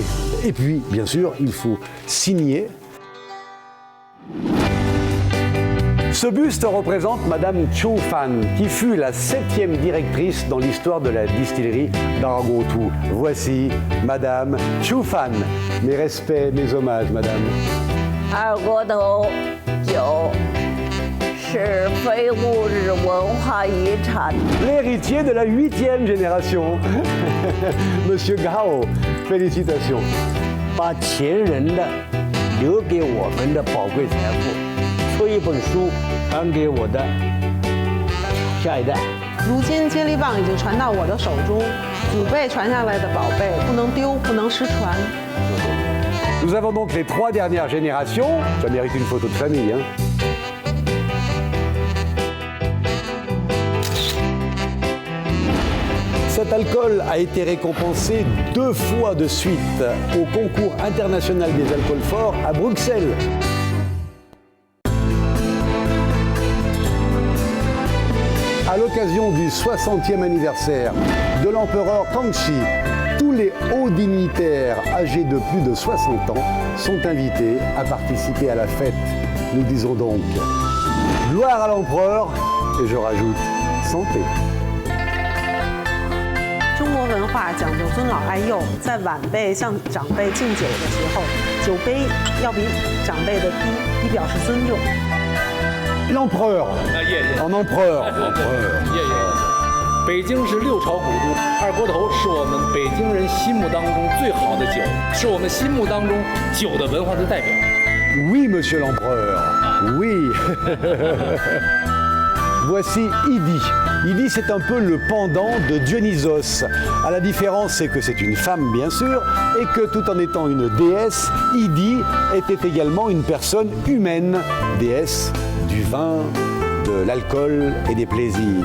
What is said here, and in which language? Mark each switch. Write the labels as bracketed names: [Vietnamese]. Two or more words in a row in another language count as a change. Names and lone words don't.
[French] Et puis, bien sûr, il faut signer. Ce buste représente Madame Chu Fan, qui fut la 7e directrice dans l'histoire de la distillerie d'Erguotu. Voici Madame Chu Fan. Mes respects, mes hommages, Madame. [Chinese] Erguotu 酒是非物质文化遗产。 [French] L'héritier de la 8e génération, Monsieur Gao, félicitations. [Chinese] 把前人的留给我们的宝贵财富，出一本书传给我的下一代。如今接力棒已经传到我的手中，祖辈传下来的宝贝不能丢，不能失传。 [French] Nous avons donc les 3 dernières générations. Ça mérite une photo de famille. Hein. Cet alcool a été récompensé 2 fois de suite au concours international des alcools forts à Bruxelles. À l'occasion du 60e anniversaire de l'empereur Kangxi, tous les hauts dignitaires âgés de plus de 60 ans sont invités à participer à la fête. Nous disons donc gloire à l'empereur et je rajoute santé. [Chinese] 中国文化讲究尊老爱幼，在晚辈向长辈敬酒的时候，酒杯要比长辈的低，以表示尊重。 [French] L'empereur, en empereur, empereur. [Chinese] 北京是6朝古都，二锅头是我们北京人心目当中最好的酒，是我们心目当中酒的文化的代表。 [French] Oui, monsieur l'empereur, oui. Voici Idi. Idi, c'est un peu le pendant de Dionysos. À la différence, c'est que c'est une femme, bien sûr, et que tout en étant une déesse, Idi était également une personne humaine, déesse du vin, de l'alcool et des plaisirs.